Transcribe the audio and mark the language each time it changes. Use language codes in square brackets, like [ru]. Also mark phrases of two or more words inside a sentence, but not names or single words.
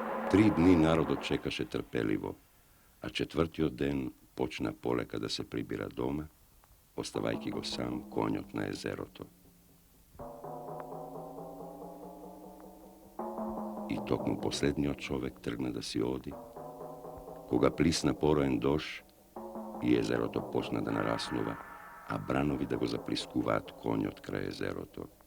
[mk] 3 dni narodот čekаше trpеливо, а четвртиот ден почна полека да се прибира дома, оставајќи го сам конјот на езерото. И токму последниот човек тргна да си оди, кога плисна пороен дош и езерото почна да нараснува, а бранови да го заплискуваат конјот крај езерото.